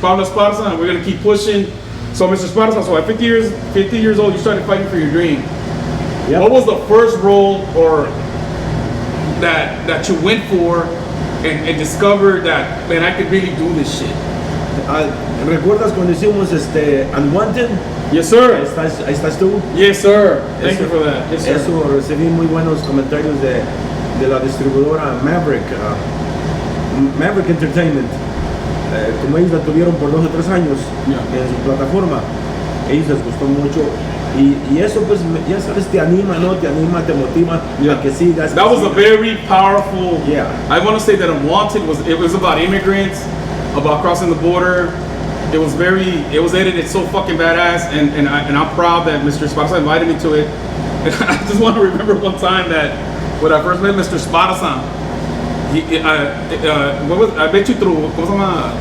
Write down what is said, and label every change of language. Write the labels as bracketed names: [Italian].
[English] Pablo Esparza, and we're gonna keep pushing. So Mr. Esparza, so at 50 years old, you started fighting for your dream. Yep. What was the first role or that you went for and discovered that, man, I could really do this shit? [Spanish] ¿Recuerdas cuando hicimos Unwanted? [English] Yes, sir. [Spanish] Ahí estás tú. [English] Yes, sir. Thank you for that. Yes, sir. [Spanish] Eso, recibí muy buenos comentarios de la distribuidora Maverick Entertainment. Como ellos la tuvieron por 2 o 3 años en su plataforma, ellos les gustó mucho. Y eso pues ya sabes, te anima, ¿no? Te anima, te motiva a que sigas. [English] That was a very powerful. Yeah. I want to say that Unwanted was about immigrants, about crossing the border. It was edited so fucking badass, and I'm proud that Mr. Esparza invited me to it. And I just want to remember one time that when I first met Mr. Esparza, I bet you through, [Spanish] ¿cómo se llama?